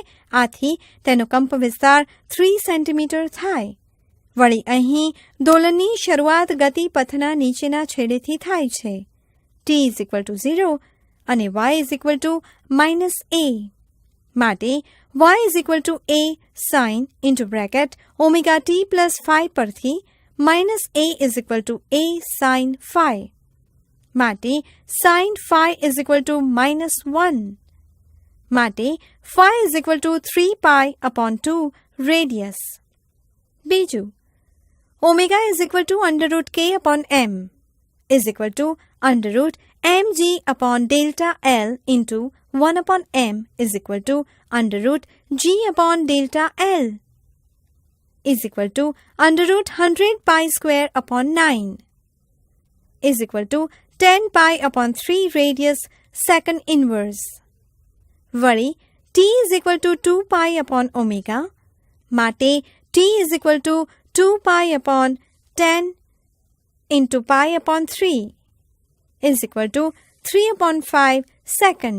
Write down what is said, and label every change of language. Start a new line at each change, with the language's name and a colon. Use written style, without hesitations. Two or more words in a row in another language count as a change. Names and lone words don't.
Gujarati: આથી તેનો કંપવિસ્તાર 3 સેન્ટીમીટર થાય. વળી અહીં દોલનની શરૂઆત ગતિ પથના નીચેના છેડેથી થાય છે. t=0 અને y=-a. માટે y=a sin (ωt+ϕ) પરથી -a sin ϕ. માટે sin ϕ=-1. માટે ϕ 3π/2 રેડિયસ. બીજું,
English: ω √k/m √mg/Δl into 1/m √g/Δl √100π²/9 10π/3 radius second inverse.
Gujarati: વળી t=2π/ω. માટે t=2π/10 into π/3 3/5 સેકન્ડ.